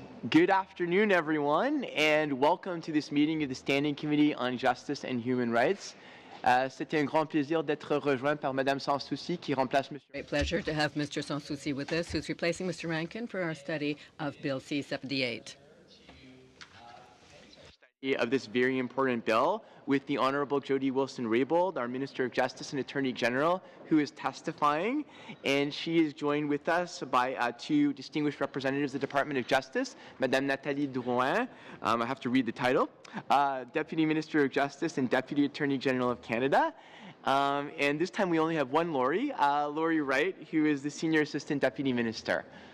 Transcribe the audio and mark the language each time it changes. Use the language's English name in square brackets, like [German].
[English] Good afternoon, everyone, and welcome to this meeting of the Standing Committee on Justice and Human Rights. [French] C'était un grand plaisir d'être rejoint par Madame Sanssouci qui remplace Monsieur. [English] Great pleasure to have Mr. Sanssouci with us, who's replacing Mr. Rankin for our study of Bill C-78. Of this very important bill with the Honorable Jody Wilson-Raybould, our Minister of Justice and Attorney General, who is testifying, and she is joined with us by two distinguished representatives of the Department of Justice, Madame Nathalie Drouin, I have to read the title, Deputy Minister of Justice and Deputy Attorney General of Canada, and this time we only have one Laurie, Laurie Wright, who is the Senior Assistant Deputy Minister.